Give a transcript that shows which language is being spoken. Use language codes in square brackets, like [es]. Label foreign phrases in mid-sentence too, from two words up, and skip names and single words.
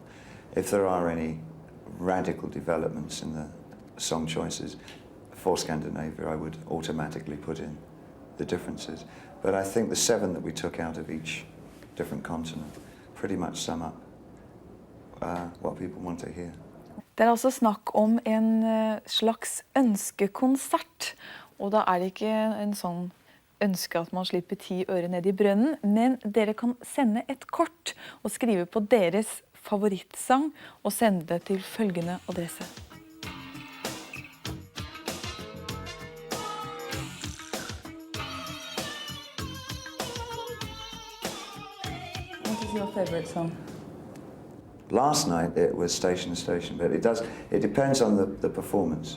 [en] If there are any radical developments in the song choices for Scandinavia, I would automatically put in the differences. But I think the 7 that we took out of each different continent pretty much sum up what people want to hear. [no] Det er altså snakk om en slags ønskekonsert, og da er det ikke en sånn ønske at man slipper 10 øre ned i brønnen, men dere kan sende et kort og skrive på deres favorittsang og sende det til følgende adresse. [en] What is your favourite song? Last night it was Station to Station, but it depends on the performance.